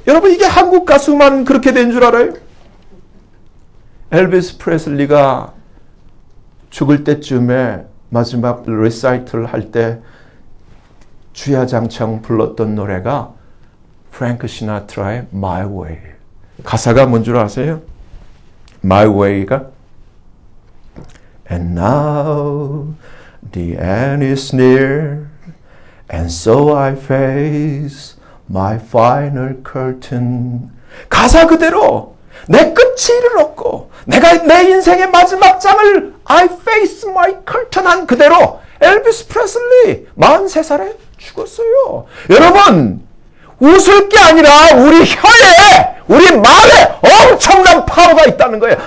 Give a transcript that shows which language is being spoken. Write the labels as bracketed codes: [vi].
[ko] 여러분 이게 한국 가수만 그렇게 된 줄 알아요? 엘비스 프레슬리가 죽을 때쯤에 마지막 리사이틀 할 때 주야장창 불렀던 노래가 프랭크 시나트라의 My Way. 가사가 뭔 줄 아세요? [en] My Way가 And now the end is near And so I face my final curtain. [ko] 가사 그대로 내 끝이 이르렀고 내가 내 인생의 마지막 장을 [en] I face my curtain [ko] 한 그대로 엘비스 프레슬리 43살에 죽었어요. 여러분 웃을 게 아니라 우리 혀에 우리 말에 엄청난 파워가 있다는 거예요.